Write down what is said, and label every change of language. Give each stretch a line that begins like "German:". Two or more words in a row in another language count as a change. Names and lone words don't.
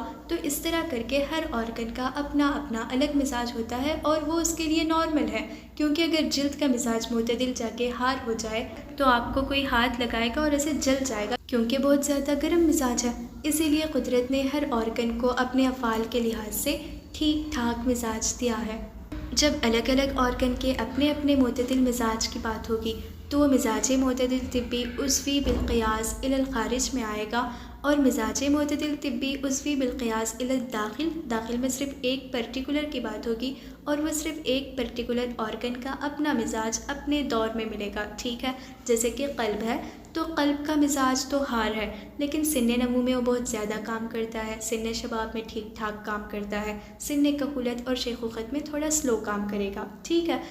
Urdu: تو اس طرح کر کے ہر آرگن کا اپنا اپنا الگ مزاج ہوتا ہے، اور وہ اس کے لیے نارمل ہے، کیونکہ اگر جلد کا مزاج معتدل جا کے ہار ہو جائے تو آپ کو کوئی ہاتھ لگائے گا اور اسے جل جائے گا، کیونکہ بہت زیادہ گرم مزاج ہے۔ اسی لیے قدرت نے ہر آرگن کو اپنے افعال کے لحاظ سے ٹھیک ٹھاک مزاج دیا ہے۔ جب الگ الگ آرگن کے اپنے اپنے معتدل مزاج کی بات ہوگی تو وہ مزاج معتدل طبی عضوی
Arabic: بالقیاس الی الخارج
Urdu: میں آئے گا، اور مزاج معتدل طبی عضوی
Arabic: بالقیاس الی الداخل،
Urdu: داخل میں صرف ایک پرٹیکولر کی بات ہوگی، اور وہ صرف ایک پرٹیکولر آرگن کا اپنا مزاج اپنے دور میں ملے گا، ٹھیک ہے؟ جیسے کہ قلب ہے تو قلب کا مزاج تو ہار ہے، لیکن سن نمو میں وہ بہت زیادہ کام کرتا ہے، سن شباب میں ٹھیک ٹھاک کام کرتا ہے، سن کہولت اور شیخوخت میں تھوڑا سلو کام کرے گا، ٹھیک ہے؟